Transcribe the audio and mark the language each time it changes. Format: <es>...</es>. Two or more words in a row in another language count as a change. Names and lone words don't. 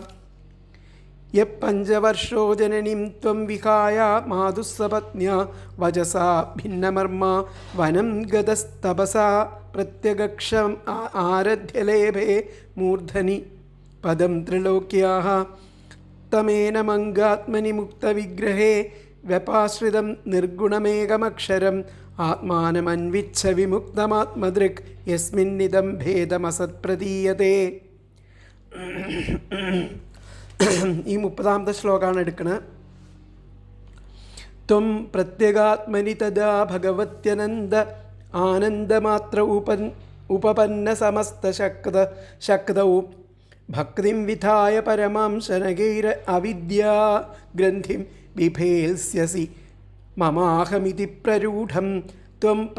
<sa>यपञ्चवर्षो जननीं त्वं विहाय मातुस्सपत्न्या वजसा भिन्नमर्मा वनं गतस्तपसा प्रत्यगक्षम् आरध्यलेभे मूर्धनि पदं त्रिलोक्याः तमेन मङ्गात्मनि मुक्तविग्रहे व्यपाश्रितं निर्गुणमेकमक्षरम् आत्मानमन्विच्छ विमुक्तमात्मदृक् यस्मिन्निदं भेदमसत्प्रतीयते.</sa> <ml>ഈ 30ാമത്തെ ശ്ലോകമാണ് എടുക്കുന്നത്.</ml> <sa>ത്വം പ്രത്യഗാത്മനി തദാ ഭഗവത്യനന്ദ ആനന്ദമാത്ര ഉപപന്ന സമസ്ത ശക്തൗ ഭക്തിം വിധായ പരമാം ശനകൈര അവിദ്യാ ഗ്രന്ഥിം ബിഭേത്സ്യസി മമാഹമിതി പ്രരൂഢം ത്വം</sa>